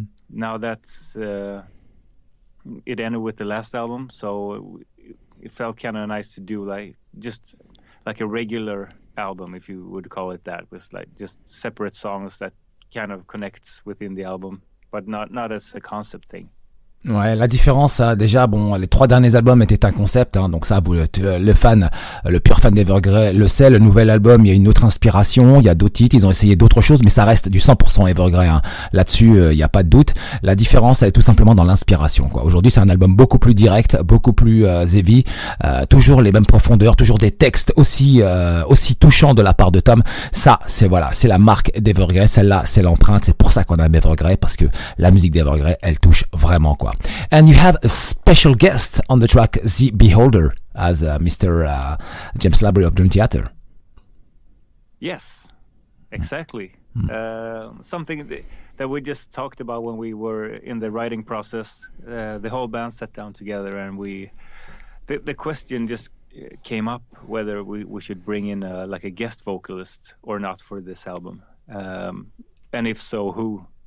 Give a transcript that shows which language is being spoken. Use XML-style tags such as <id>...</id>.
<en>Now that's it ended with the last album, so it felt kind of nice to do just like a regular album, if you would call it that, with like just separate songs that kind of connects within the album, but not as a concept thing.</en> <fr>Ouais, la différence, déjà, bon, les 3 derniers albums étaient un concept, hein, donc ça, le pur fan d'Evergrey le sait. Le nouvel album, il y a une autre inspiration, il y a d'autres titres, ils ont essayé d'autres choses, mais ça reste du 100% Evergrey. Hein. Là-dessus, il n'y a pas de doute. La différence, elle est tout simplement dans l'inspiration. Quoi. Aujourd'hui, c'est un album beaucoup plus direct, beaucoup plus heavy, toujours les mêmes profondeurs, toujours des textes aussi touchants de la part de Tom. Ça, c'est la marque d'Evergrey. Celle-là, c'est l'empreinte. C'est pour ça qu'on aime Evergrey, parce que la musique d'Evergrey, elle touche vraiment, quoi.</fr> <en>And you have a special guest on the track The Beholder as Mr. James LaBrie of Dream Theater. Yes, exactly. Something that we just talked about when we were in the writing process. The whole band sat down together, and the question just came up whether we should bring in like a guest vocalist or not for this album, and if so, who.</en>